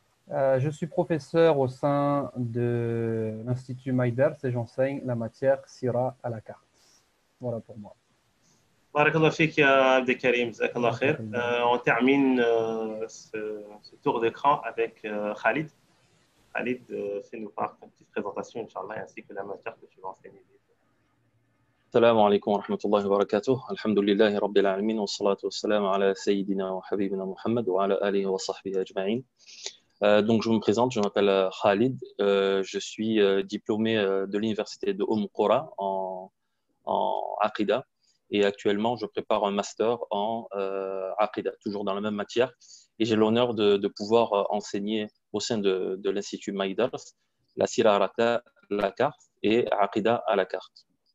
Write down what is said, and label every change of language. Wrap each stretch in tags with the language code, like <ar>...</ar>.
<fr>Je suis professeur au sein de l'Institut Maïdars et j'enseigne la matière Sira à la carte. Voilà pour moi.</fr> <ar>Barakallah fik ya Abdelkarim, jazakallah khair.</ar> <fr>On termine ce tour d'écran avec Khalid. Khalid, fais-nous part de une petite présentation, Inch'Allah, ainsi que la matière que tu vas enseigner.</fr> <ar>السلام عليكم ورحمة الله وبركاته. الحمد لله رب العالمين والصلاة والسلام على سيدنا وحبيبنا محمد وعلى آله وصحبه أجمعين.</ar> <fr>Donc je me présente, je m'appelle Khalid, je suis diplômé de l'université de Qura en Aqida et actuellement je prépare un master en Aqida, toujours dans la même matière et j'ai l'honneur de pouvoir enseigner au sein de l'Institut Maïdars la Sira à la carte et Aqida à la carte.</fr>